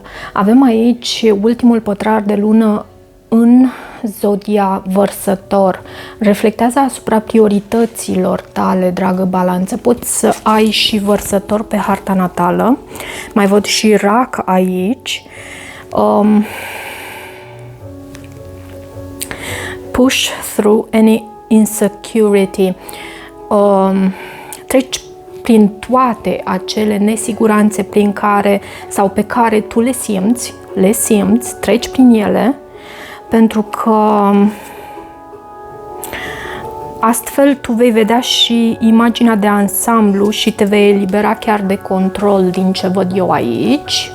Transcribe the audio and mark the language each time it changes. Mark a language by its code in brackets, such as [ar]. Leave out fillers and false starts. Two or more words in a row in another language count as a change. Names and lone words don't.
[ro] Avem aici ultimul pătrar de lună în zodia Vărsător. Reflectează asupra priorităților tale, dragă balanță. Poți să ai și Vărsător pe harta natală. Mai văd și Rac aici. [en] Push through any insecurity. [ro] Treci prin toate acele nesiguranțe prin care sau pe care tu le simți, treci prin ele, pentru că astfel tu vei vedea și imaginea de ansamblu și te vei elibera chiar de control din ce văd eu aici.